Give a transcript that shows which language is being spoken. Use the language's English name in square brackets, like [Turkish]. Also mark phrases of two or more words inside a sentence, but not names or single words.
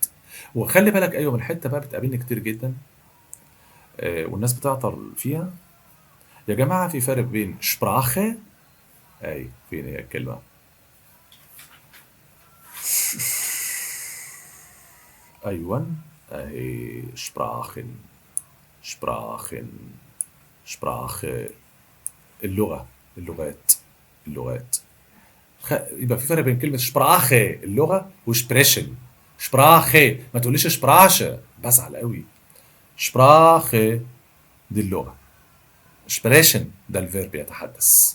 [Arabic] وخلي بالك، ايوه، من حته بقى بتقابلني كتير جدا، والناس بتعطل فيها. يا جماعه، في فرق بين Sprache، اي فين هي الكلمه؟ ايوه، اهي Sprachen. [German] Sprachen. Sprache. [Arabic] اللغه، اللغات، اللغات. يبقى في فرق بين كلمة شبراخي اللغة وشبريشن. شبراخي، ما تقوليش شبراشة، بزعل قوي. شبراخي دي اللغة، شبريشن ده الفيرب يتحدث.